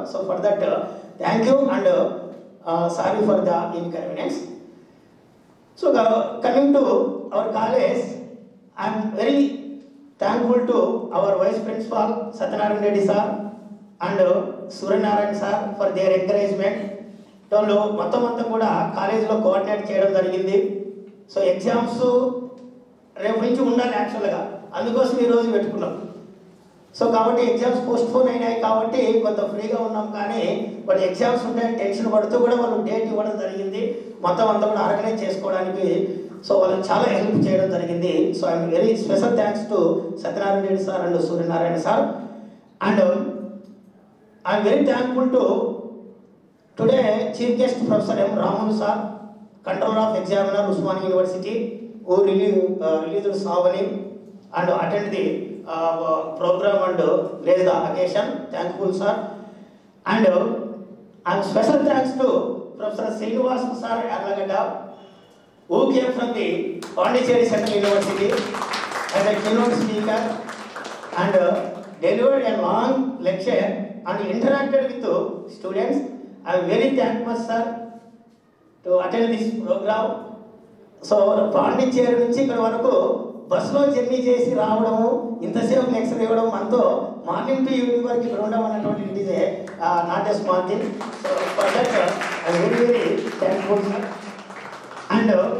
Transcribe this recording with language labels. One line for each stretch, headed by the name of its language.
English: So for that, thank you and sorry for the inconvenience. So coming to our college, I am very thankful to our Vice Principal Satyanarayan Reddy sir and Suryanarayan sir for their encouragement.
Telugu: వాళ్ళు మొత్తం అంతా కూడా కాలేజీలో coordinate చేయడం జరిగింది. So exams రేపు నుంచి ఉండాలి యాక్చువల్గా, అందుకోసం ఈరోజు పెట్టుకున్నాం. సో కాబట్టి ఎగ్జామ్స్ పోస్ట్ పోన్ అయినాయి కాబట్టి కొంత ఫ్రీగా ఉన్నాం. కానీ బట్ ఎగ్జామ్స్ ఉంటాయని టెన్షన్ పడుతూ కూడా వాళ్ళు డేట్ ఇవ్వడం జరిగింది. మొత్తం అంతా కూడా ఆర్గనైజ్ చేసుకోవడానికి సో వాళ్ళు చాలా హెల్ప్ చేయడం జరిగింది.
English: So I'm very special thanks to Satyanarayana Reddy sir and Suryanarayana sir. And I'm very thankful to today Chief Guest Professor M. Raman sir, Controller of Examiner, Usmania University, who released Savani and attend the program and raise the occasion. Thankful sir. And I'm special thanks to Professor Srinivas sir Arlagada, who came from the Pondicherry Central University as a keynote speaker and delivered a long lecture and interacted with students. I am very thankful sir to attend this program.
Telugu: So Pondicherry నుంచి ఇక్కడ వరకు బస్సులో journey చేసి రావడము, ఇంతసేపు lecture ఇవ్వడం, మనతో morning to evening వరకు ఇక్కడ ఉండడం అన్నటువంటి
English: It is not a small thing. So for that I very very thankful sir. And